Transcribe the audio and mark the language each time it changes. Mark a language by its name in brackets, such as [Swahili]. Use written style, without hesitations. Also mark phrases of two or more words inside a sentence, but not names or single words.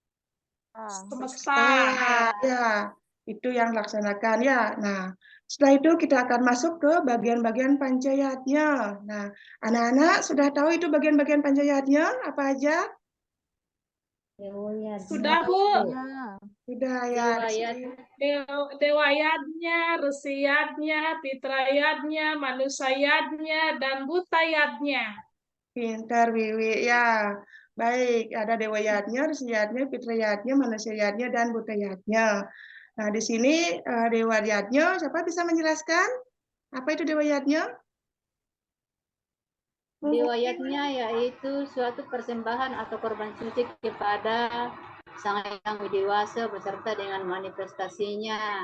[Indonesian] Ya, itu yang dilaksanakan ya. Nah, setelah itu kita akan masuk ke bagian-bagian pancayatnya. Nah, anak-anak sudah tahu itu bagian-bagian pancayatnya apa aja? Sudah, Bu. Sudah ya. Dewayatnya, resiyatnya, fitrayatnya, manusayatnya, dan butayatnya. Pintar Wiwi ya. Baik, ada dewayatnya, risiyatnya, fitriyatnya, manusiayatnya, dan butayatnya. Nah, di sini dewayatnya, siapa bisa menjelaskan? Apa itu dewayatnya? Dewayatnya yaitu suatu persembahan atau korban suci kepada Sang Yang Widiwasa beserta dengan manifestasinya.